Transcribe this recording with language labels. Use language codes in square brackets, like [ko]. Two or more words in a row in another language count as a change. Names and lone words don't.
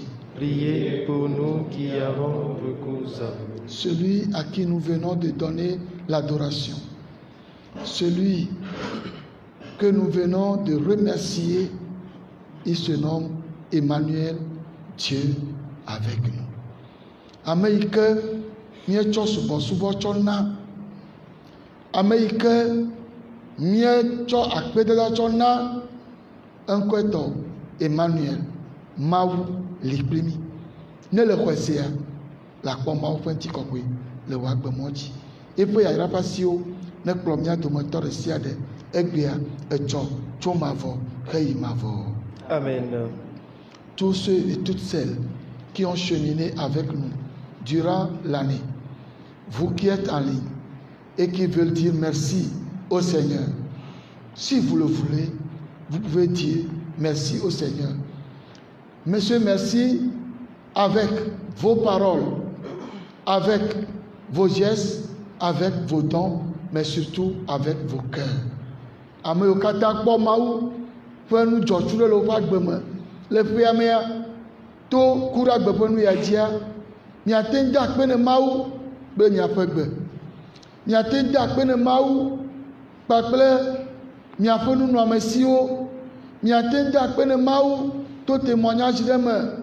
[fr] Priez pour nous qui avons recours à vous. celui à qui nous venons de donner l'adoration, celui que nous venons de remercier, il se nomme Emmanuel, Dieu avec nous. [ee] Ame yi ke míetsɔ subɔsubɔ tsɔ na, ame yi ke míetsɔ akpedada tsɔ na, eŋkɔe tɔ Emmanuel, Mawu li kpli mí. Ne le xɔ sia, le akpɔ Mawu ƒe ŋutikɔkɔe le wò agbemɔ dzi. Eƒe yayra ƒe asiwo ne kplɔ mía dometɔ ɖe sia ɖe egbea etsɔ tso mavɔ heyi mavɔ. Amen. [fr] Tous ceux et toutes celles qui ont cheminé avec nous durant l'année, vous qui êtes en ligne et qui veulent dire merci au Seigneur, si vous le voulez, vous pouvez dire merci au Seigneur. Monsieur, merci avec vos paroles, avec vos gestes, avec vos dons, mais surtout avec vos cœurs. [ee] Ame yiwo katã kpɔ Mawu ƒe nudzɔtsu ɖe le woƒe agbe me le ƒea mea, to ku ɖe agbe ƒe nu ya dzia, miate ŋu de akpe ne Mawu kple miaƒe gbe, miate ŋu de akpe ne Mawu kpakple miaƒe nunɔamesiwo, miate ŋu de akpe ne Mawu to témoignage ɖe me,